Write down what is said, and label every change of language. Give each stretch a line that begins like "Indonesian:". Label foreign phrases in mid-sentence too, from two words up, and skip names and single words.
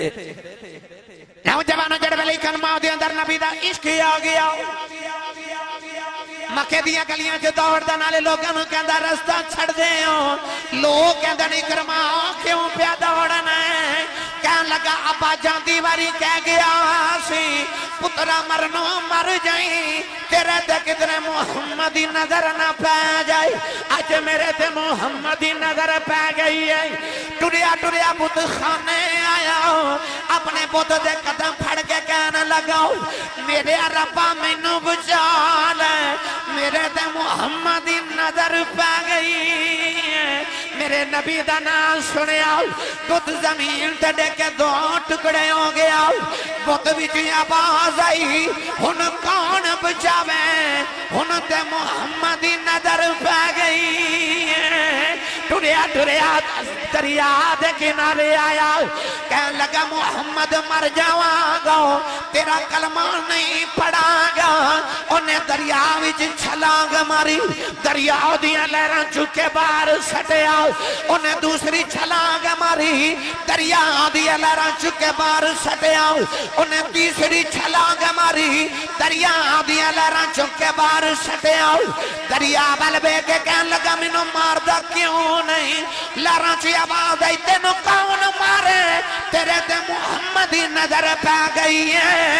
Punjabi: نوجوانو جڑ ویلے کلمہ دے اندر نبی دا عشق آ گیا. مکے دیاں گلیاں جو دوڑ دا نالے لوگاں نو کہندا رستہ چھڑ دے ہو, لوگ کہندا نہیں کرما کیوں پیا دوڑنا ہے. کہن لگا ابا جاندی واری کہہ گیا سی پترا مرنو مر جائیں, تیرے تے کدھر محمدی نظر نہ پہ جائے. اج میرے تے محمدی نظر پہ گئی ہے. ٹریا ٹریا بت خانے آیا, اپنے بت دے قدم پھڑ کے کہنے لگاؤ میرے ربا مینوں بچا لے, میرے تے محمدی نظر پہ گئی ہے. میرے نبی دا نام سنیا, بت زمین تے ڈے کے 2 ٹکڑے ہو گیا. بت وچ آواز آئی ہن کون بچاوے, ہن تے محمدی نظر پہ گئی ہے. ٹریا ٹریا دریا دے کنارے آیا, کہنے لگا محمد مر جاواں گا, تیرا کلمہ نہیں پڑھا گا. انہیں دریا وچ چھلانگ ماری, دریا دیاں لہراں چکے باہر سٹیا. انہیں دوسری چھلانگ ماری, دریا دیاں لہراں چکے باہر سٹیا. انہیں تیسری چھلانگ ماری, دریا دیاں لہراں چکے باہر سٹیا. دریا بل بے کے کہنے لگا مینوں ماردا کیوں نہیں, لہراں چ آواز آئی تینوں کون مارے, تیرے تے محمدی نظر پہ گئی ہے.